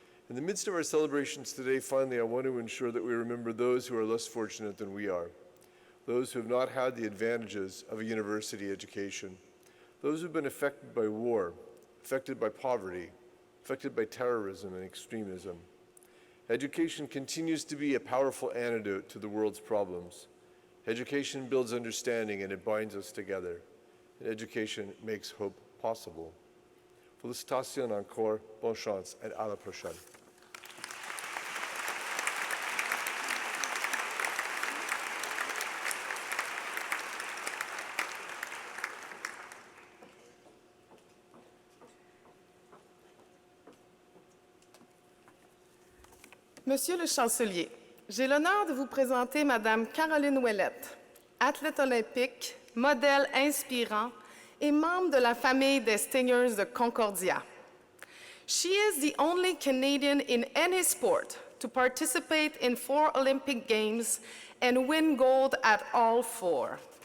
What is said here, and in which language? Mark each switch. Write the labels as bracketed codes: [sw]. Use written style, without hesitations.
[en] In the midst of our celebrations today, finally, I want to ensure that we remember those who are less fortunate than we are, those who have not had the advantages of a university education, those who have been affected by war, affected by poverty, affected by terrorism and extremism. Education continues to be a powerful antidote to the world's problems. Education builds understanding and it binds us together. And education makes hope possible. [fr] Félicitations encore, bonne chance, et à la prochaine. Monsieur le chancelier, j'ai l'honneur de vous présenter Madame Caroline Ouellette, athlète olympique, modèle inspirant et membre de la famille des Stingers de Concordia. [en] She is the only Canadian in any sport to participate in 4 Olympic Games and win gold at all 4.